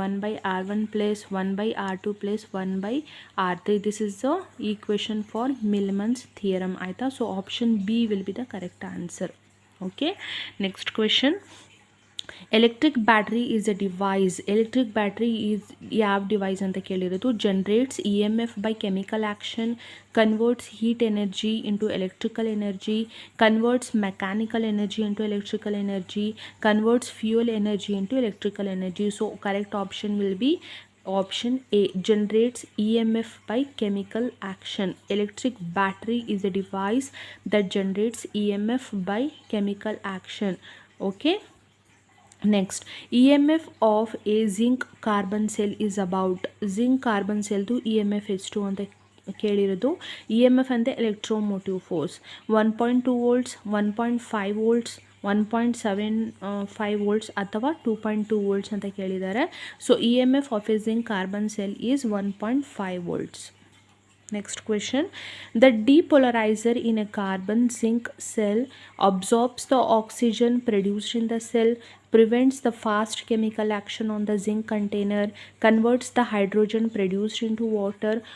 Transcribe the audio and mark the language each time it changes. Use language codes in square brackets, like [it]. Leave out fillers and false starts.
[en] 1/R1 plus 1/R2 plus 1/R3. This is the equation for Millman's theorem [kn] ಆಯಿತಾ. [en] So option B will be the correct answer. Okay, next question. Electric battery is a device. Electric battery is [kn] ಯಾವ device ಅಂತ ಕೇಳಿರೋದು. [en] Generates EMF by chemical action, converts heat energy into electrical energy, converts mechanical energy into electrical energy, converts fuel energy into electrical energy. So correct option will be option A, generates EMF by chemical action. Electric battery is a device that generates EMF by chemical action. Okay, next, EMF of a zinc carbon cell is about. [kn] zinc carbon cell to EMF ಎಷ್ಟು ಅಂತ ಕೇಳಿರೋದು. EMF ಅಂದರೆ electromotive force. [en] 1.2 volts, 1.5 volts, 1.75 volts ಅಥವಾ 2.2 volts [kn] ಅಂತ ಕೇಳಿದ್ದಾರೆ. [en] So EMF of a zinc carbon cell is 1.5 volts. Next question, the depolarizer in a carbon zinc cell absorbs the oxygen produced in the cell, prevents the fast chemical action on the zinc container, converts the hydrogen produced into water.